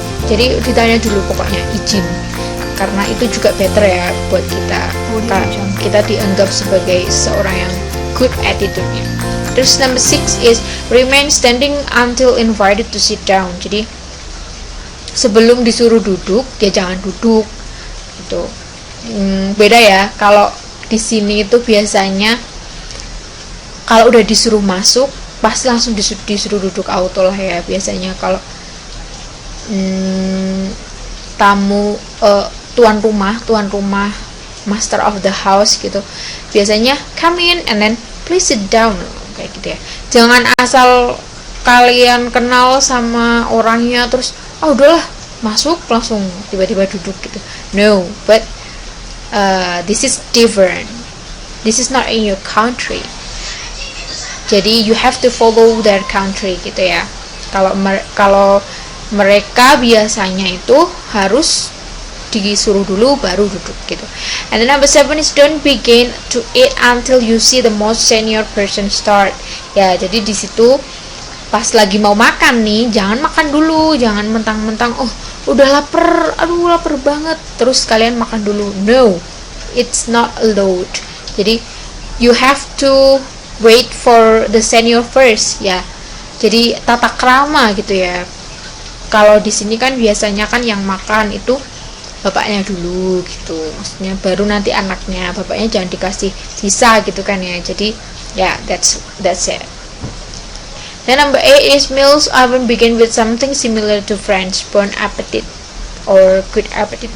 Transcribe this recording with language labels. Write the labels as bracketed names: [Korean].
[Indonesian] Jadi ditanya dulu pokoknya izin, karena itu juga better ya buat kita. Kita dianggap sebagai seorang yang good attitude-nya. [English] Terus number 6 is remain standing until invited to sit down. [Indonesian] Jadi sebelum disuruh duduk ya jangan duduk gitu. Beda ya, kalau di sini itu biasanya kalau udah disuruh masuk pasti langsung disuruh duduk auto lah ya biasanya. Kalau tamu tuan rumah master of the house gitu biasanya [English] come in and then please sit down [Indonesian] kayak gitu ya. Jangan asal kalian kenal sama orangnya terus udahlah masuk langsung tiba-tiba duduk gitu. [English] No, but this is different. This is not in your country. Jadi you have to follow their country [Indonesian] gitu ya. Kalau mereka biasanya itu harus disuruh dulu baru duduk gitu. [English] And then number 7 is don't begin to eat until you see the most senior person start. [Indonesian] Ya, jadi di situ pas lagi mau makan nih, jangan makan dulu, jangan mentang-mentang udah lapar, lapar banget, terus kalian makan dulu. [English] No, it's not allowed. [Indonesian] Jadi [English] you have to wait for the senior first ya. [Indonesian] Jadi tata krama gitu ya. Kalau di sini kan biasanya kan yang makan itu bapaknya dulu gitu. Maksudnya baru nanti anaknya. Bapaknya jangan dikasih sisa gitu kan ya. [English] Jadi ya that's it. Then number 8 is meals often begin with something similar to French bon appetit or good appetite.